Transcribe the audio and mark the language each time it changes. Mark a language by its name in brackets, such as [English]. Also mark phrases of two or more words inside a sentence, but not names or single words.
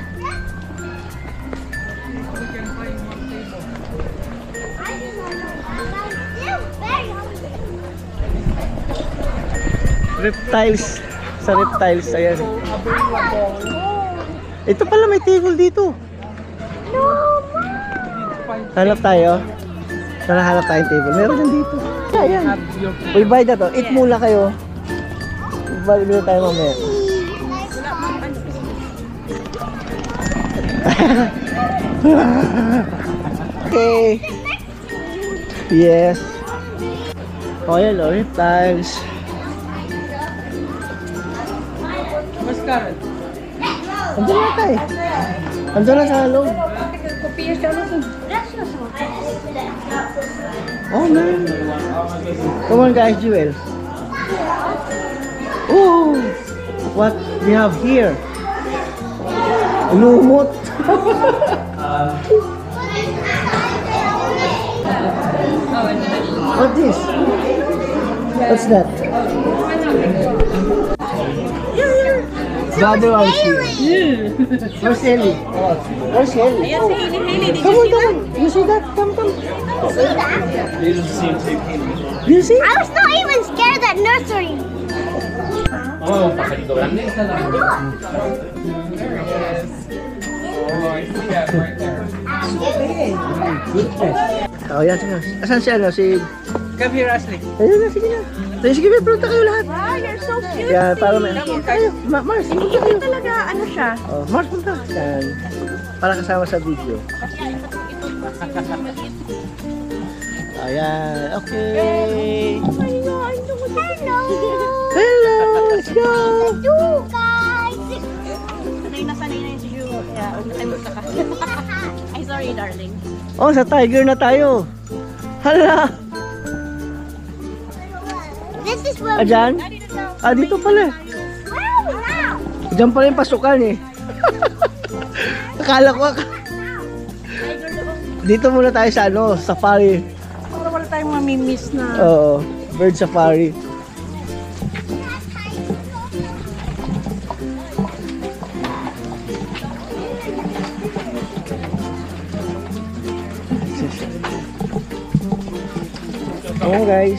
[Filipino] Reptiles. Sa reptiles, ayan. Ito pala may table dito. Hanap tayo. Sana hanap tayong table. Meron din dito. Ayan. Uy, buy na to. Eat muna kayo. Balik muna tayo mamaya. Okay. Yes. Oh, yan o. Reptiles. Mascara. Andiyan na tayo. Andiyan na sa loob. [English] Oh man. Come on guys, Jewel. Oh, what we have here? Lumot. What's this? What's that? The other one's here. Where's Ellie? Where's Ellie? [Filipino] Ayan si Hailey. [English] Come on. You see that? Come. You see? I was not even scared at nursery. [Spanish] Oh, un pajarito grande. [Filipino] Oh, yan, sige. Asan si ano? Si... [English] Come here, Ashley. [Filipino] Ayun na, sige na. Sige, may punta kayo lahat. [English] Wow, you're so cute. [Filipino] Yan, para may... Kayo, Mars, punta kayo. Talaga, ano siya? Oh, Mars, punta. Yan. Para kasama sa video. Ayan, okay. [English] Hello. Hello, let's go. You guys. [Filipino] Sanay na yun si Ju. Kaya, huwag na tayo magkaka. [English] Ay, sorry, darling. [Filipino] Oh, sa Tiger na tayo. Hala. [English] This is where [Filipino] Ayan? Ah, dito pala. Wow. Diyan pala yung pasukan eh. Akala ko. Dito muna tayo sa ano, safari. Para wala tayong mamimiss na. Oo, [English] bird safari. [Filipino] Ayan guys.